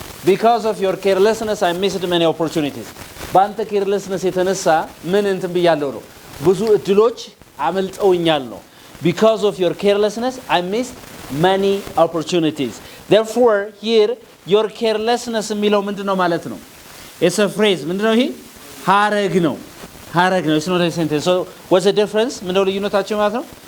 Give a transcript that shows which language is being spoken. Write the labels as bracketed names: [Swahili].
[English] Because of your carelessness, I missed many opportunities. [Amharic] ባንተ carelessness የተነሳ ምን እንትን ብያለሁ ነው? ብዙ እድሎች አመልጠውኛል ነው። [English] Because of your carelessness, I missed many opportunities. Therefore, here, your carelessness [Amharic] የሚለው ምንድነው ማለት ነው? [English] It's a phrase. [Amharic] ምንድነው ይሄ? ሐረግ ነው። [English] It's not a sentence. So, what's the difference? [Amharic] ምንድነው ልዩነታቸው ማለት ነው?